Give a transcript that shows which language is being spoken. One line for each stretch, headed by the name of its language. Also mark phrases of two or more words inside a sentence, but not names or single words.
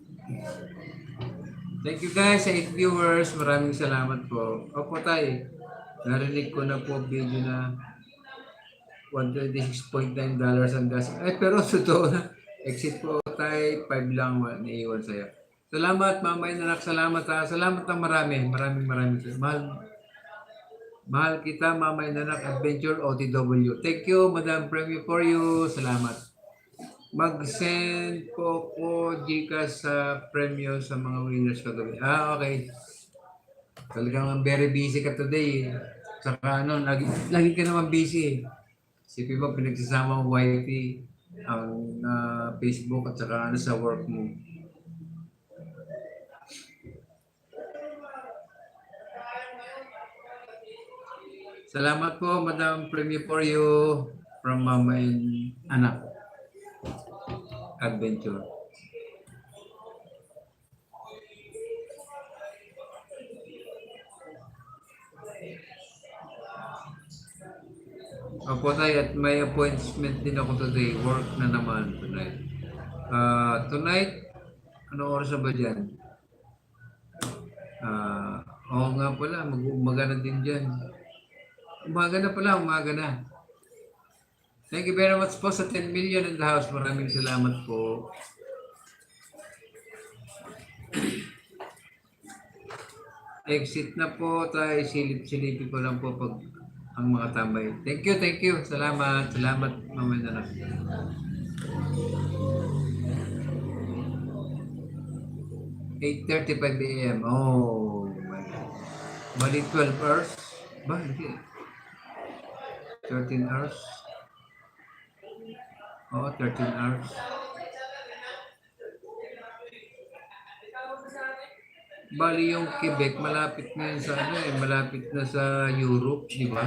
English: Thank you guys sa 8 viewers.
Filipino: Maraming salamat po. Opo tayo. Narinig ko na po video na $126.9 ang gas. Ay, pero totoo na. Exit po tayo, 5 lang naiiwan sa'yo. Salamat, Mama Inanak. Salamat ha. Salamat ng marami. Maraming. Mahal kita, Mama Inanak.
English: Adventure OTW. Thank you, Madam Premio for you.
Filipino: Salamat. Mag-send po ko Gcash sa premyo sa mga winners kagabi. Okay. Talagang
English: very busy
Filipino: ka today. Saka lagi ka naman busy. Sipin mo, pinagsasama ang YT, ang Facebook at saka sa work mo. Salamat po,
English: Madam Premio for you from Mama and Anak Adventure.
Filipino: Opo tayo at may appointment din ako today. Work na naman tonight. Tonight, ano oras na ba dyan? Oo nga pala, umaga na din dyan. Umaga na pala, umaga na.
English: Thank you very much po sa 10 million in the house.
Filipino: Maraming salamat po. Exit na po tayo. Silip-silipin ko lang po pag ang mga tambay.
English: Thank you.
Filipino: Salamat, Mama Inanak. $8:35 AM.
English: Oh my God.
Filipino: Bali 12 hours? Ba, hindi. 13 hours? Oo, 13 hours. Bali yung Quebec, malapit na yun sa malapit na sa Europe, di ba?